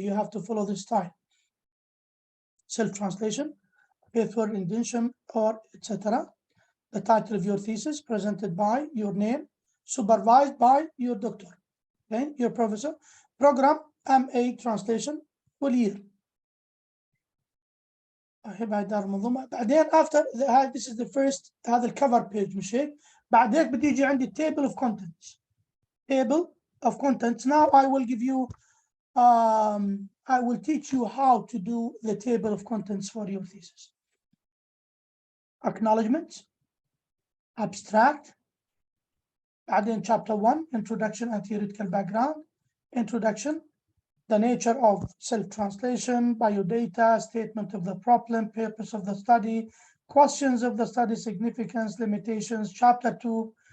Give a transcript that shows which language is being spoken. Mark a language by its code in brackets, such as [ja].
[en] You have to follow this style. Self-translation, faithful rendition, or etc. The title of your thesis, presented by your name, supervised by your doctor, okay, your professor. Program MA translation والyear. [ar] بعدين [en] after this is the first, [ar] هذا الكفر page مش هيك؟ بعد هيك بدي يجي عندي table of contents. [en] Table of contents. Now I will give you I will teach you how to do the table of contents for your thesis. Acknowledgements, abstract, بعدين chapter 1, introduction and theoretical background, introduction, the nature of self-translation, biodata, statement of the problem, purpose of the study, questions of the study, significance, limitations, chapter 2,